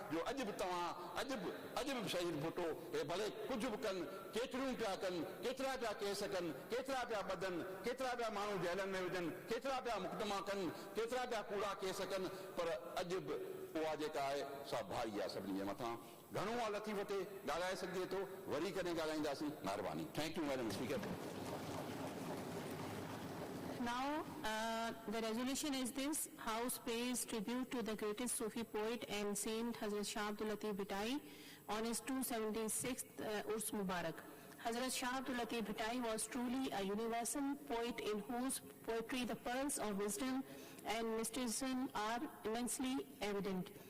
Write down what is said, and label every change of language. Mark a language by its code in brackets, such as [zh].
[sd] जो अॼु बि तव्हां अॼु बि शहीद भुट्टो हे भले कुझु बि कनि, केतिरियूं पिया कनि, केतिरा पिया केस कनि, केतिरा पिया ॿधनि, केतिरा पिया माण्हू जेलनि में विझनि, केतिरा पिया मुक़दमा कनि, केतिरा पिया कूड़ा केस कनि, पर अॼु बि उहा जेका आहे सा भाई आहे सभिनी जे मथां। घणो आहे लतीफ़ ते ॻाल्हाए सघिजे थो, वरी कॾहिं ॻाल्हाईंदासीं। महिरबानी। [en] Thank you madam speaker. Now, the resolution is this: House pays tribute to the greatest Sufi poet and saint Hazrat Shah Abdul Latif Bhittai on his 276th Urs Mubarak. Hazrat Shah Abdul Latif Bhittai was truly a universal poet in whose poetry the pearls of wisdom and mysticism are immensely evident.